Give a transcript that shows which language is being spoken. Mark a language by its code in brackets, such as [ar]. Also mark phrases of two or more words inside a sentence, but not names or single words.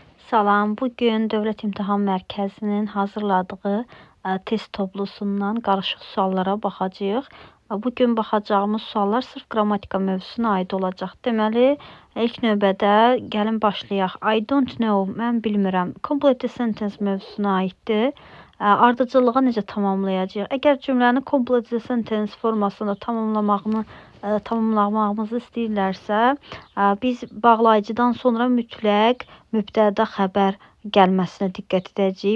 [az] Salam, bugün Dövlət İmtahan Mərkəzinin hazırladığı test toplusundan qarışıq suallara baxacağıq. Bugün baxacağımız suallar sırf qrammatika mövzusuna aid olacaq. Deməli, ilk növbədə gəlin başlayaq. [en] I don't know, [az] mən bilmirəm. [en] Complete sentence [az] mövzusuna aiddir. Ardıcıllığa necə tamamlayacağıq? Əgər cümləni [en] complete sentence [az] formasında tamamlamağımızı istəyirlərsə, biz bağlayıcıdan sonra mütləq mübtəda xəbər gəlməsinə diqqət edəcəyik.